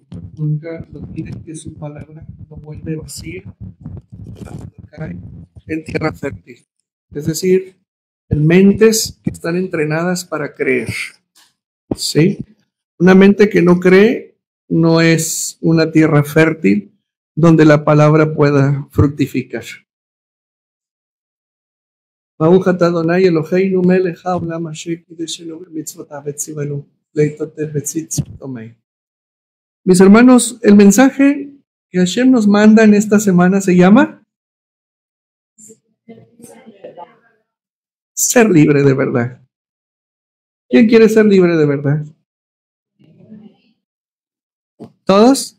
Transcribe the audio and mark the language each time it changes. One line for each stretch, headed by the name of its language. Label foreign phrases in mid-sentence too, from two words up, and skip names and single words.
Spanish: Nunca olviden que su palabra no vuelve vacía cuando cae en tierra fértil. Es decir, en mentes que están entrenadas para creer. ¿Sí? Una mente que no cree no es una tierra fértil donde la palabra pueda fructificar.
Hebrew: ברוך אתה אדוני אלוהינו מלך העולם אשר קדשנו במצוותיו וציונו להתעטף בציצית.
Spanish: Mis hermanos, el mensaje que Hashem nos manda en esta semana se llama ser libre de verdad. ¿Quién quiere ser libre de verdad? ¿Todos?